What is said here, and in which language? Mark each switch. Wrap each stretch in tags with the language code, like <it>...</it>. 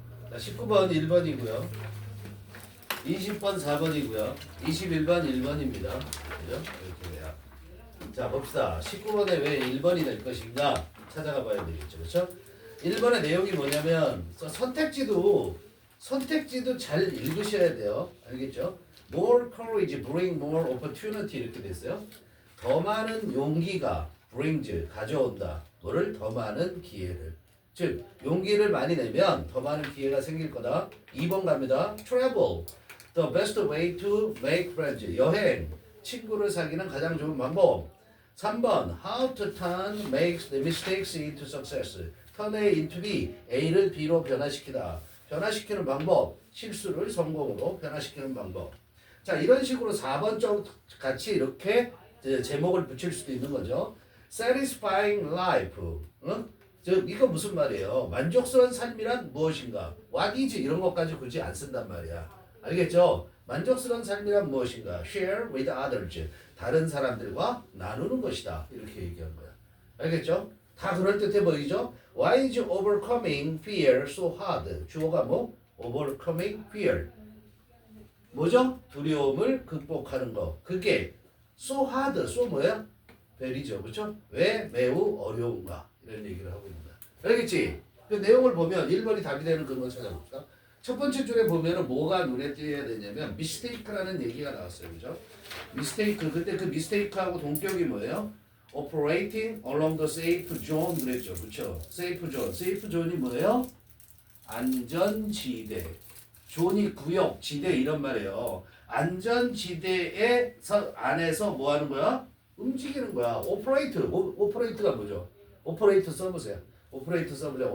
<ko>자, 19번 1번이고요. 20번 4번이고요. 21번 1번입니다. 그죠? 이렇게 돼요. 자, 봅시다. 19번에 왜 1번이 될 것인가 찾아가 봐야 되겠죠. 그렇죠? 1번의 내용이 뭐냐면 선택지도 잘 읽으셔야 돼요. 알겠죠?</ko> <en>More courage bring more opportunity</en> <ko>이렇게 됐어요. 더 많은 용기가 brings 가져온다. 뭐를? 더 많은 기회를. 즉 용기를 많이 내면 더 많은 기회가 생길 거다. 2번 갑니다. Travel.</ko> <en>The best way to make friends.</en> <ko>여행. 친구를 사귀는 가장 좋은 방법. 3번.</ko> <en>How to turn makes the mistakes into success. turn A into B.</en> <ko>A를 B로 변화시키다. 변화시키는 방법. 실수를 성공으로 변화시키는 방법. 자, 이런 식으로 4번 쪽 같이 이렇게 제목을 붙일 수도 있는 거죠.</ko> <en>Satisfying life.</en> <ko>이거 무슨 말이에요? 만족스러운 삶이란 무엇인가?</ko> <en>What is</en> <ko>이런 것까지 굳이 안 쓴단 말이야. 알겠죠? 만족스러운 삶이란 무엇인가?</ko> <en>Share with others.</en> <ko>다른 사람들과 나누는 것이다. 이렇게 얘기한 거야. 알겠죠? 다 그럴듯해 보이죠?</ko> <en>Why is overcoming fear so hard?</en> <ko>주어가 뭐?</ko> <en>Overcoming fear.</en> <ko>뭐죠? 두려움을 극복하는 거. 그게</ko> <en>so hard.</en> <ko>so 뭐야? very죠. 그렇죠? 왜 매우 어려운가? 이런 얘기를 하고 있는 거야. 알겠지? 그 내용을 보면 1번이 답이 되는 그런 찾아봅시다. 첫 번째 줄에 보면은 뭐가 눈에 띄어야 되냐면 mistake라는 얘기가 나왔어요. 그죠? mistake. 그때 그 mistake하고 동격이 뭐예요?</ko> <en>operating along the safe zone</en> <ko>그랬죠. 그렇죠?</ko> <en>safe zone. safe zone</en> <ko>이 뭐예요? 안전지대. 존이 구역, 지대 이런 말이에요. 안전지대에서 안에서 뭐 하는 거야? 움직이는 거야. 오퍼레이트가 뭐죠? 오퍼레이트 써보세요. 오퍼레이트 써보세요.</ko>